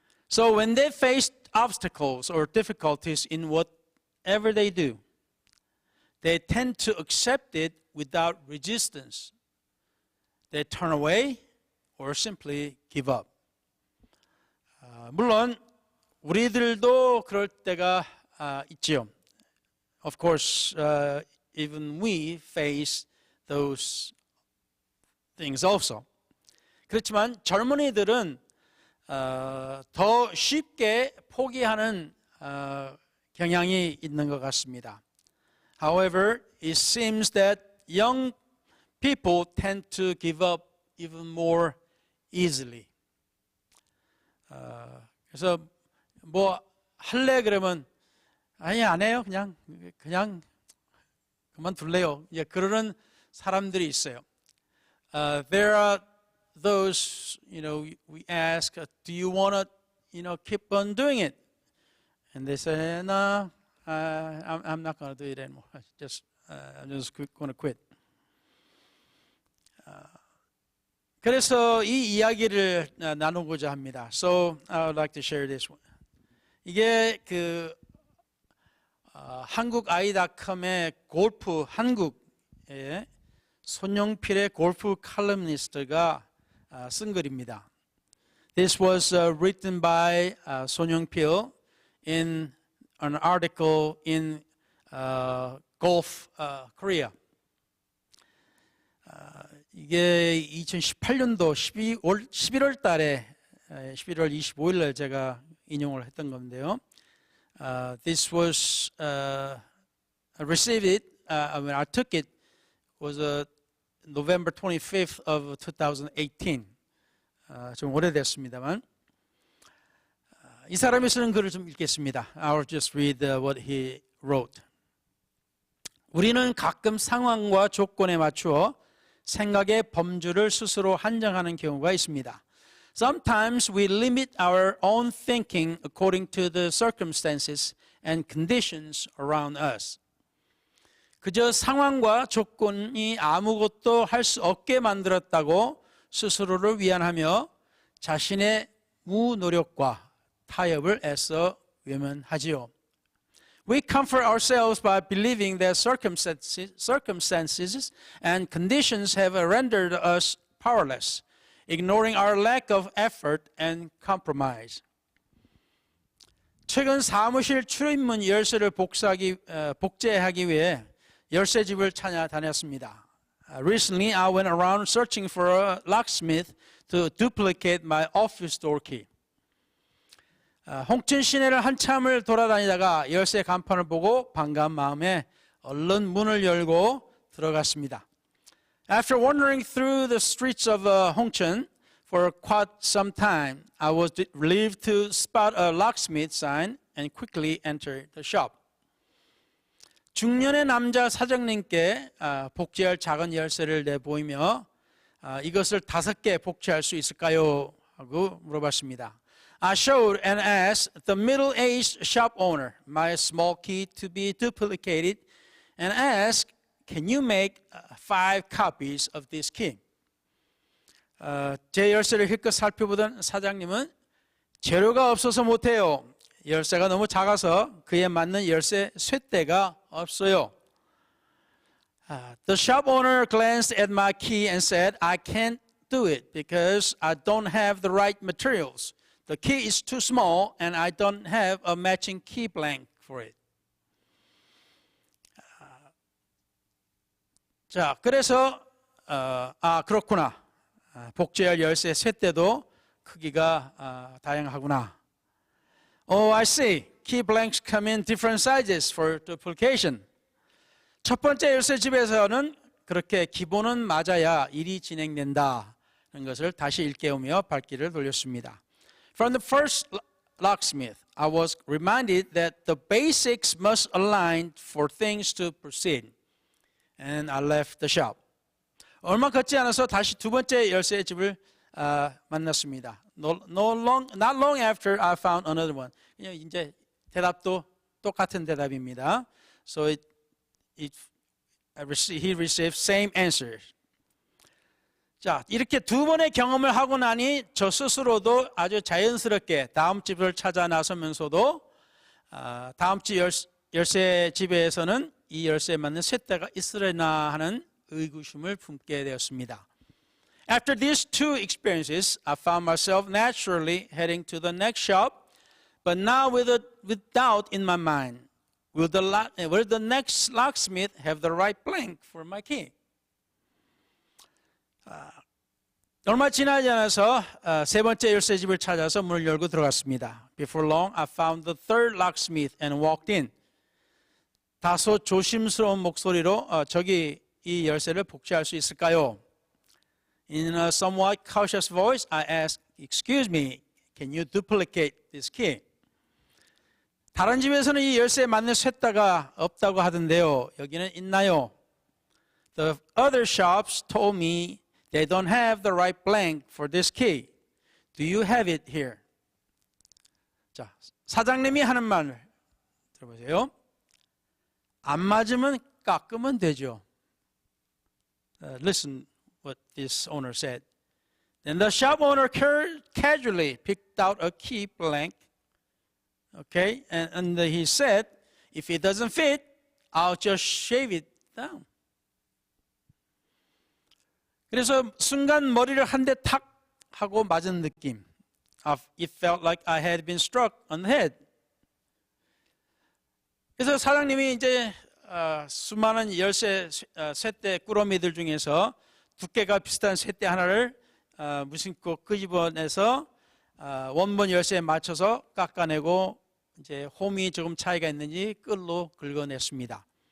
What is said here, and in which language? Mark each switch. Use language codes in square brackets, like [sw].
[en] So when they face obstacles or difficulties in whatever they do, they tend to accept it without resistance. They turn away or simply give up. [ko] 물론 우리들도 그럴 때가 있지요. [en] Of course, even we face those things also. [ko] 그렇지만 젊은이들은 더 쉽게 포기하는 경향이 있는 것 같습니다. [en] However, it seems that young people tend to give up even more easily. [ko] 그래서 뭐 할래 그러면 아니 안 해요. 그냥 그만둘래요. 예, 그러는 사람들이 있어요. [en] There are those, we ask, do you want to, keep on doing it? And they say, no, I'm not going to do it anymore. I'm just going to quit. [ko] 그래서 이 이야기를 나누고자 합니다. [en] So I would like to share this one. [ko] 이게 한국 아이닷컴의 골프 한국에 손용필의 골프 칼럼니스트가 쓴 글입니다. [en] This was written by 손용필 in an article in Golf Korea. [ko] 이게 2018년도 11월 달에 11월 25일 날 제가 인용을 했던 건데요. [en] This was I received it when I took it was November 25th of 2018. [ko] 좀 오래됐습니다만 이 사람이 쓰는 글을 좀 읽겠습니다. [en] I'll just read what he wrote. [ko] 우리는 가끔 상황과 조건에 맞추어 생각의 범주를 스스로 한정하는 경우가 있습니다. [en] Sometimes we limit our own thinking according to the circumstances and conditions around us. [ko] 그저 상황과 조건이 아무것도 할 수 없게 만들었다고 스스로를 위안하며 자신의 무노력과 타협을 애써 외면하지요. [en] We comfort ourselves by believing that circumstances and conditions have rendered us powerless, ignoring our lack of effort and compromise. [ko] 최근 사무실 출입문 열쇠를 복제하기 위해 열쇠집을 찾아다녔습니다. [en] Recently, I went around searching for a locksmith to duplicate my office door key. [ko] 홍천 시내를 한참을 돌아다니다가 열쇠 간판을 보고 반가운 마음에 얼른 문을 열고 들어갔습니다. [en] After wandering through the streets of Hongcheon for quite some time, I was relieved to spot a locksmith sign and quickly entered the shop. [ko] 중년의 남자 사장님께 복제할 작은 열쇠를 내보이며 이것을 5개 복제할 수 있을까요? 하고 물어봤습니다. [en] I showed and asked the middle-aged shop owner my small key to be duplicated and asked, can you make 5 copies of this key? [ko] 제 열쇠를 힐끗 살펴보던 사장님은 재료가 없어서 못해요. 열쇠가 너무 작아서 그에 맞는 열쇠 쇳대가 없어요. [en] The shop owner glanced at my key and said, I can't do it because I don't have the right materials. The key is too small and I don't have a matching key blank for it. [ko] 자, 그래서 그렇구나. 복제할 열쇠 쇳대도 크기가 다양하구나. [en] Oh, I see. Key blanks come in different sizes for duplication. [ko] 첫 번째 열쇠집에서는 그렇게 기본은 맞아야 일이 진행된다는 것을 다시 일깨우며 발길을 돌렸습니다. [en] From the first locksmith, I was reminded that the basics must align for things to proceed. And I left the shop. [ko] 얼마 걷지 않아서 다시 두 번째 열쇠집을 만났습니다. [en] Not long after I found another one. [ko] 이제 대답도 똑같은 대답입니다. [en] So he received same answers. [ko] 자, 이렇게 두 번의 경험을 하고 나니 저 스스로도 아주 자연스럽게 다음 집을 찾아 나서면서도 다음 집 열쇠 집에서는 이 열쇠에 맞는 쇳대가 있으려나 하는 의구심을 품게 되었습니다. [en] After these two experiences, I found myself naturally heading to the next shop, but now with doubt in my mind. Will the next locksmith have the right blank for my key? [ko] 얼마 지나지 않아서 세 번째 열쇠집을 찾아서 문을 열고 들어갔습니다. [en] Before long, I found the third locksmith and walked in. [ko] 다소 조심스러운 목소리로 저기 이 열쇠를 복제할 수 있을까요? [en] In a somewhat cautious voice, I asked, "Excuse me, can you duplicate this key?" [ko] 다른 집에서는 이 열쇠에 맞는 쇳대가 없다고 하던데요. 여기는 있나요? [en] The other shops told me they don't have the right blank for this key. Do you have it here? [ko] 자, 사장님이 하는 말 들어보세요. 안 맞으면 깎으면 되죠. [en] Listen what this owner said. Then the shop owner casually picked out a key blank. Okay, and he said, if it doesn't fit, I'll just shave it down. [ko] 그래서 순간 머리를 한 대 탁 하고 맞은 느낌. [en] It felt like I had been struck on the head. [ko] 그래서 사장님이 이제 수많은 열쇠 쇠대 꾸러미들 중에서 두께가 비슷한 쇠대 하나를 무심코 끄집어내서 원본 열쇠에 맞춰서 깎아내고 이제 홈이 조금 차이가 있는지 끌로 긁어냈습니다.